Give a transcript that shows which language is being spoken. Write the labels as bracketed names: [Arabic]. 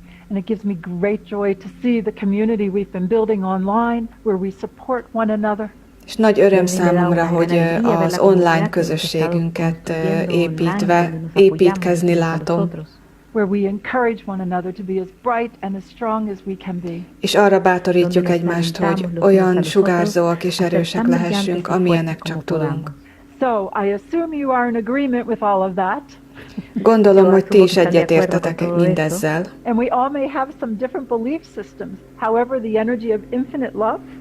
[English] And it gives me great joy to see the community we've been building online, where we support one another. [Hungarian] És nagy öröm számomra, hogy az online közösségünket építkezni látom. [English] Where we encourage one another to be as bright and as strong as we can be. [Hungarian] És arra bátorítjuk egymást, hogy olyan sugárzóak és erősek lehessünk, amilyenek csak tudunk. [English] So, I assume you are in agreement with all of that. [Hungarian] Gondolom, hogy ti is egyetértetek mindezzel. [English] And we all may have some different belief systems. However, the energy of infinite love.